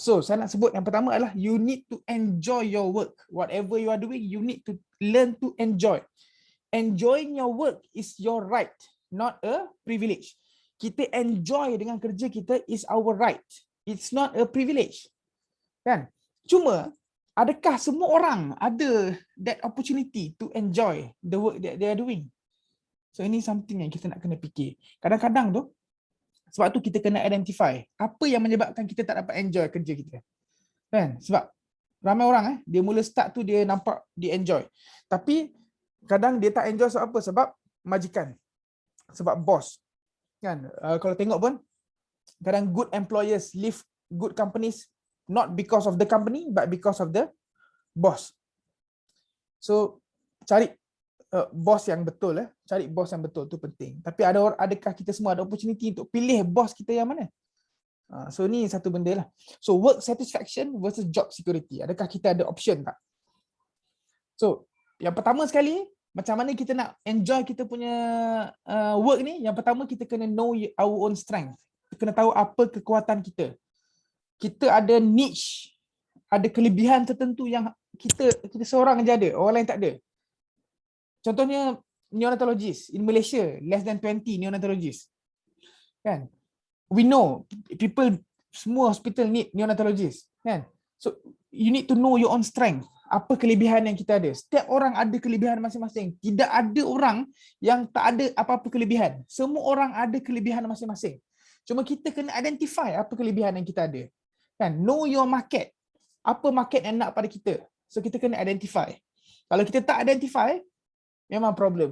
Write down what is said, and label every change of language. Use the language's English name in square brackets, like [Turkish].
[Malay] So saya nak sebut yang pertama adalah [English] you need to enjoy your work. Whatever you are doing, you need to learn to enjoy. Enjoying your work is your right, not a privilege. Kita enjoy [Malay] dengan kerja kita [English] is our right. It's not a privilege. Kan? [Malay] Cuma adakah semua orang ada [English] that opportunity to enjoy the work that they are doing? [Malay] So ini something yang kita nak kena fikir. Kadang-kadang tu, sebab tu kita kena identify apa yang menyebabkan kita tak dapat enjoy kerja kita. Kan? Sebab ramai orang dia mula start tu dia nampak dia enjoy. Tapi kadang dia tak enjoy sebab apa? Sebab majikan. Sebab bos. Kan? [English] Kalau tengok pun, kadang good employers leave good companies not because of the company but because of the boss. [Malay] So cari bos yang betul. Cari bos yang betul tu penting. Tapi adakah kita semua ada opportunity untuk pilih bos kita yang mana? So ni satu benda lah. [English] So work satisfaction versus job security. [Malay] Adakah kita ada option tak? So yang pertama sekali, macam mana kita nak enjoy kita punya work ni? Yang pertama kita kena [English] know our own strength. [Malay] Kita kena tahu apa kekuatan kita. Kita ada niche, ada kelebihan tertentu yang kita seorang je ada, orang lain tak ada. [English] Contohnya neonatologist in Malaysia, less than 20 neonatologists. Kan? We know people, semua hospital need neonatologist. Kan? So you need to know your own strength. [Malay] Apa kelebihan yang kita ada? Setiap orang ada kelebihan masing-masing. Tidak ada orang yang tak ada apa-apa kelebihan. Semua orang ada kelebihan masing-masing. Cuma kita kena identify apa kelebihan yang kita ada. Kan? [English] Know your market. [Malay] Apa market yang nak pada kita? So kita kena identify. Kalau kita tak identify, memang problem.